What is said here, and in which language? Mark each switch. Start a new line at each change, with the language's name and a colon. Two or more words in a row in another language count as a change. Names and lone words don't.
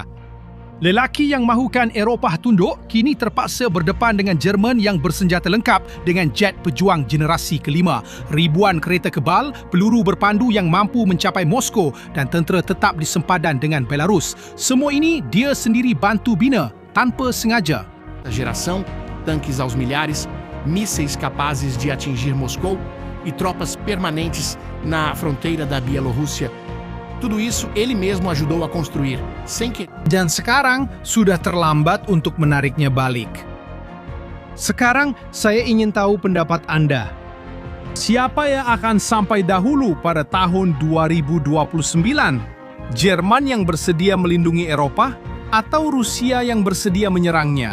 Malay: Lelaki yang mahukan Eropah tunduk kini terpaksa berdepan dengan Jerman yang bersenjata lengkap dengan jet pejuang generasi kelima, ribuan kereta kebal, peluru berpandu yang mampu mencapai Moskow dan tentera tetap di sempadan dengan Belarus. Semua ini dia sendiri bantu bina tanpa sengaja.
Portuguese: Geração, tanques aos milhares, mísseis capazes de atingir Moscou e tropas permanentes na fronteira da Bielorrússia. Tudo isso ele mesmo ajudou a construir, sem que...
Malay: Dan sekarang sudah terlambat untuk menariknya balik. Sekarang saya ingin tahu pendapat Anda. Siapa yang akan sampai dahulu pada tahun 2029? Jerman yang bersedia melindungi Eropah atau Rusia yang bersedia menyerangnya?